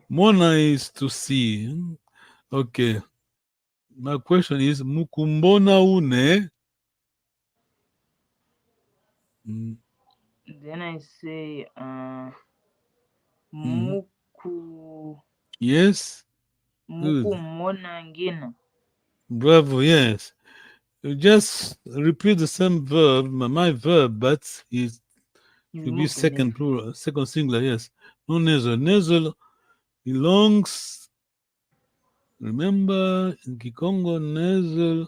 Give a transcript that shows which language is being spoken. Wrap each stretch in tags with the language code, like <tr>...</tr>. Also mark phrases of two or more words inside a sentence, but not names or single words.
<en>Mona is to see. Okay. My question is</en> <kg>Mukumbona une. Mm,</kg> <en>Then I say mhm. muku Yes. muku Good.</en> <kg>mona ngina.</kg> <en>Bravo. Yes. You just repeat the same verb, my verb, but it You will be remove the second nasal. plural, second singular. Yes. No nasal. Nasal belongs. Remember, in Kikongo, nasal</en>